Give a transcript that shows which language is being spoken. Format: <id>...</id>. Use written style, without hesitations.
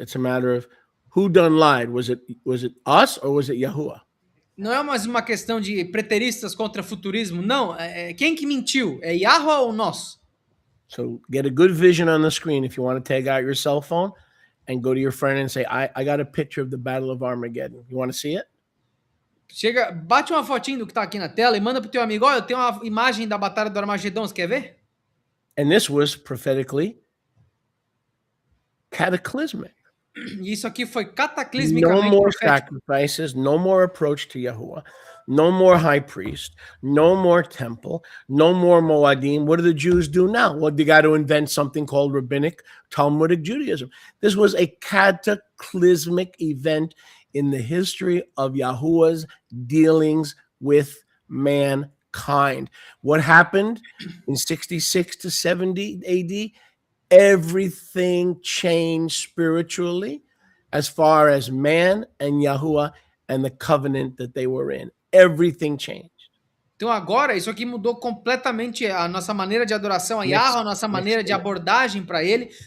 <en>It's a matter of who done lied. Was it us or was it Yahuwah?</en> <pt>Não é mais uma questão de preteristas contra futurismo. Não, quem que mentiu? É Yahweh ou nós?</pt> <en>So get a good vision on the screen if you want to take out your cell phone and go to your friend and say, I got a picture of the Battle of Armageddon. You want to see it?</en> <pt>Chega, bate uma fotinho do que tá aqui na tela e manda pro teu amigo. Olha, eu tenho uma imagem da batalha do Armagedon, você quer ver?</pt> <en>And this was prophetically cataclysmic.</en> <pt>E isso aqui foi</pt> <en>No</en> <pt>cataclismicamente</pt> <en>more</en> <pt>profético.</pt> <en>sacrifices, no more approach to Yahuwah, no more high priest, no more temple, no more Moadim. What do the Jews do now? Well, they got to invent something called rabbinic Talmudic Judaism. This was a cataclysmic event in the history of Yahuwah's dealings with mankind. What happened in 66 to 70 AD? Everything changed spiritually as far as man and Yahuwah and the covenant that they were in. Everything changed.</en> <pt>Então agora isso aqui mudou completamente a nossa maneira de adoração a Yahweh, a nossa maneira de abordagem para ele.</pt>